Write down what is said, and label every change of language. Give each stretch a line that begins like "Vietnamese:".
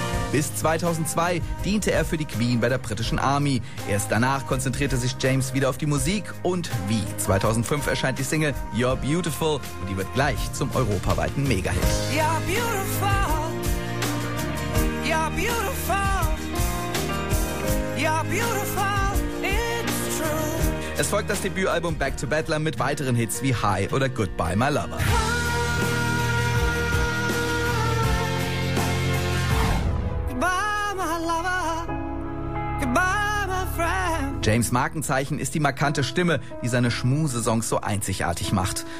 German: Bis 2002 diente er für die Queen bei der britischen Army. Erst danach konzentrierte sich James wieder auf die Musik. Und wie? 2005 erscheint die Single You're Beautiful und die wird gleich zum europaweiten Mega-Hit.
English: You're beautiful, you're beautiful, you're beautiful, it's true.
German: Es folgt das Debütalbum Back to Bedlam mit weiteren Hits wie High oder Goodbye My Lover. James' Markenzeichen ist die markante Stimme, die seine Schmuse-Songs so einzigartig macht.